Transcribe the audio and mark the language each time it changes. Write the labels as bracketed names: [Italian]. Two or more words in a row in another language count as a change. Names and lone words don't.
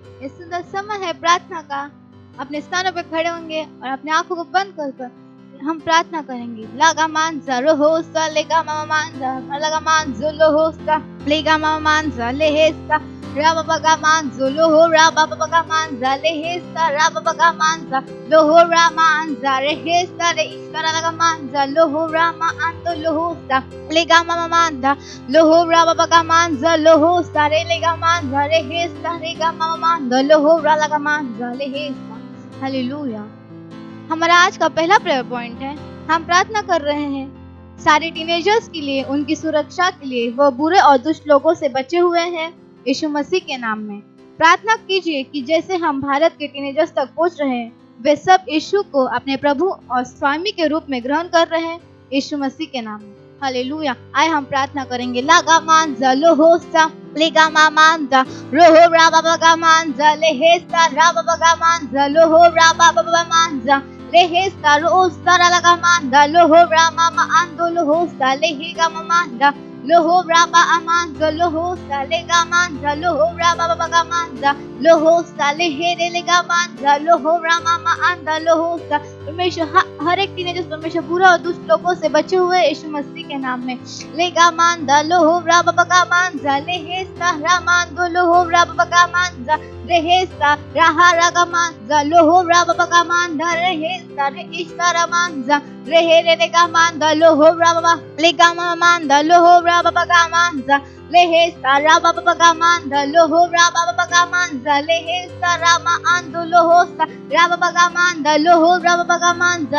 [Hindi] ये सुंदर समय है प्रार्थना का। अपने स्थानों पर खड़े होंगे और अपने आंखों को बंद कर हम प्रार्थना करेंगे। लागा मानजा रोहोस्ता लेगा मामा मानजा लगा मानजो लोहोस्ता लेगा मामा मानजा लेहेस्ता राबा बगा मानजो लोहो राबा बगा मानजा लेहेस्ता राबा बगा मानजा लोहो रामा अंजा रेहेस्ता रे इश्करा लगा मानजा लोहो रामा अंतो लोहोस्ता लेगा मामा मानजा लोहो राबा बगा मानजा लोहोस्ता रे लेगा मानजा रेहेस्ता रेगा मामा मानजा लोहो रा लगा मानजा लेहेस्ता। हालेलुया। हमारा आज का पहला [English] prayer point [Hindi] है। हम प्रार्थना कर रहे हैं सारे टीनेजर्स के लिए, उनकी सुरक्षा के लिए। वो बुरे और दुष्ट लोगों से बचे हुए हैं यीशु मसीह के नाम में। प्रार्थना कीजिए कि जैसे हम भारत के टीनेजर्स तक पहुंच रहे हैं, वे सब यीशु को अपने प्रभु और स्वामी के रूप में ग्रहण कर रहे हैं यीशु मसीह के नाम में। हालेलुया। आए हम प्रार्थना करेंगे। लागा मानजा लोहोस्ता लेगा मामांजा रोहो राबा बगा मानजा लेहेस्ता राबा बगा मानजा लोहो राबा बगा मानजा लेहेस्ता रोस्ता लगा मानजा लोहो रामा मा आंदो लोहोस्ता लेहेगा मामांजा लोहो राबा अमांजा लोहोस्ता लेगा मानजा लोहो राबा बगा मानजा लोहोस्ता लेहेरे लेगा मानजा लोहो रामा मा आंदा लोहोस्ता। परमेश्वर हर एक टीनेजर्स परमेश्वर बुरा और दुष्ट लोगों से बचे हुए यीशु मसीह के नाम में। लेगा मानदा लोहो राबा बगा मानजा लेहेस्ता रामांदो लोहो राबा बगा मानजा रेहेस्ता राहा रागा मानजा लोहो राबा बगा मानदा रेहेस्ता रे इश्तारा मानजा रेहे रेगा मानदा लोहो राबा लेगा मानदा लोहो राबा बगा मानजा लेहेस्ता राबा बगा मानदा लोहो राबा बगा मानजा लेहेस्ता रामा आंदो लोहोस्ता राबा बगा मानदा लोहो राबा बगा मानजा